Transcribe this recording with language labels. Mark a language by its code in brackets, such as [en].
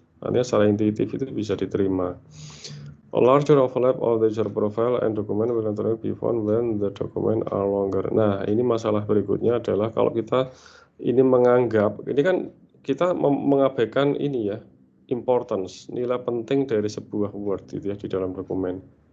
[id] Artinya secara intuitif itu bisa diterima. [en] A larger overlap of the user profile and document will naturally be found when the document are longer. [id] Nah, ini masalah berikutnya adalah kalau kita ini menganggap, ini kan kita mengabaikan ini ya, importance, nilai penting dari sebuah word gitu ya di dalam dokumen.